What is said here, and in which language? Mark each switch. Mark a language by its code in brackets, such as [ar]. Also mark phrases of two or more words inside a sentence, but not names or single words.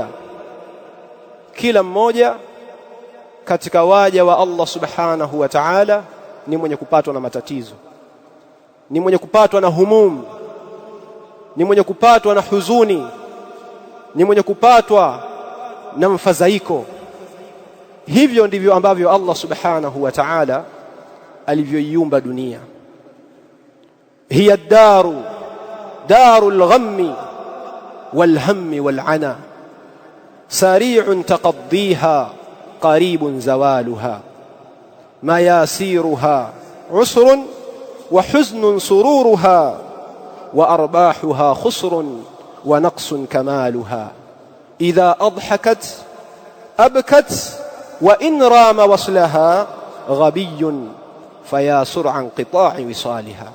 [sw] Kila mmoja katika waja wa Allah [ar] سبحانه وتعالى [sw] ni mwenye kupatwa na matatizo, ni mwenye kupatwa na humum, ni mwenye kupatwa na huzuni, ni mwenye kupatwa na mfadhaiko. Hivyo ndivyo ambavyo Allah [ar] سبحانه وتعالى [sw] alivyoiumba dunia. [ar] هي دار الغم والهم والعنا سريع تقضيها قريب زوالها ميسورها عسر وحزن سرورها وأرباحها خسر ونقص كمالها. إذا أضحكت أبكت وإن رام وصلها غبي فيا سرعان قطاع وصالها.